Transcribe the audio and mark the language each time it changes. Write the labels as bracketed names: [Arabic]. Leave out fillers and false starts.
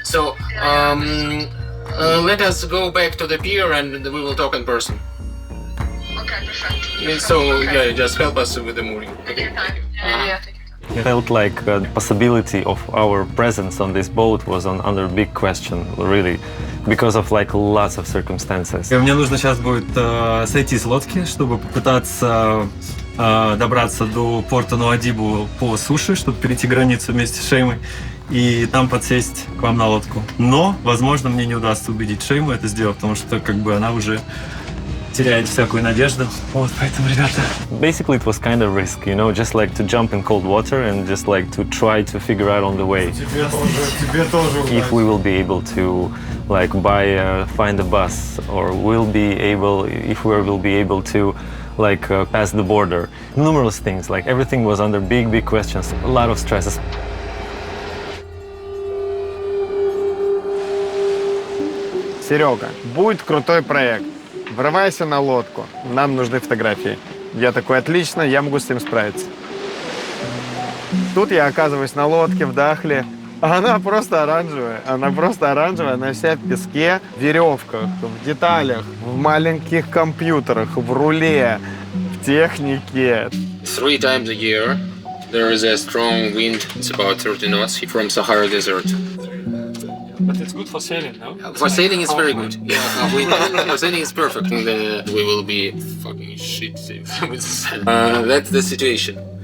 [English] So, let us go back to the pier and we will talk in person. Okay, perfect. So, yeah, just help us with the mooring. Okay. Yeah. It felt like the possibility of our presence on this boat was under big question, really, because of like lots of circumstances. [Russian] Мне нужно сейчас будет сойти с лодки, чтобы попытаться добраться до порта Нуадибу по суше, чтобы перейти границу вместе с Шеймой и там подсесть к вам на лодку. Но, возможно, мне не удастся убедить Шейму это сделать, потому что как бы она уже теряет всякую надежду. Вот, поэтому, ребята... [English] Basically, it was kind of risk, you know, just like to jump in cold water and just like to try to figure out on the way if we will be able to like find a bus, or if we will be able to like pass the border. Numerous things, like everything was under big questions, a lot of stresses. [Russian] Серега, будет крутой проект. Врывайся на лодку. Нам нужны фотографии. Я такой, отлично, я могу с этим справиться. Тут я оказываюсь на лодке в Дахле. А она просто оранжевая. Она вся в песке, в веревках, в деталях, в маленьких компьютерах, в руле, в технике. [English] 3 times a year there is a strong wind. It's about 30 knots from Sahara Desert. But it's good for sailing, no? For sailing, it's very good. Yeah, for sailing, it's perfect. And we will be fucking shit with the sand. That's the situation.